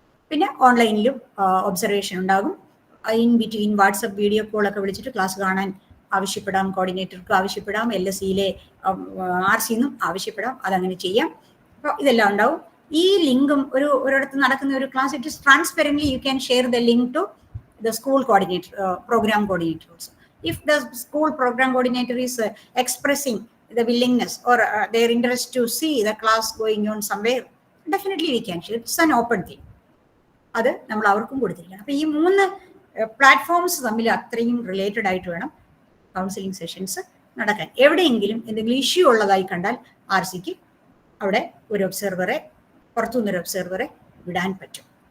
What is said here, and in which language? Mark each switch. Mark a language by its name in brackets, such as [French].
[Malayalam] പിന്നെ ഓൺലൈനിലും ഒബ്സർവേഷൻ ഉണ്ടാകും. [English] in between [Malayalam] വാട്സപ്പ് വീഡിയോ കോളൊക്കെ വിളിച്ചിട്ട് ക്ലാസ് കാണാൻ ആവശ്യപ്പെടാം, കോർഡിനേറ്റർക്ക് ആവശ്യപ്പെടാം, LSCയിലെ RCന്നും ആവശ്യപ്പെടാം. അതങ്ങനെ ചെയ്യാം. അപ്പോൾ ഇതെല്ലാം ഉണ്ടാവും. ഈ ലിങ്കും ഒരിടത്ത് നടക്കുന്ന ഒരു class [English] It is transparently you can share the link to the school coordinator, program coordinator also. If the school program coordinator is expressing the willingness or their interest to see the class going on somewhere, definitely we can share. It's an open thing. [Malayalam] അത് നമ്മൾ അവർക്കും കൊടുത്തിരിക്കണം. അപ്പൊ ഈ 3 platforms തമ്മിൽ അത്രയും related ആയിട്ട് വേണം counselling sessions നടക്കാൻ. എവിടെയെങ്കിലും എന്തെങ്കിലും ഇഷ്യൂ ഉള്ളതായി കണ്ടാൽ ആർ സിക്ക് അവിടെ ഒരു ഒബ്സർവറെ, പുറത്തുനിന്നൊരു ഒബ്സർവറെ വിടാൻ പറ്റും.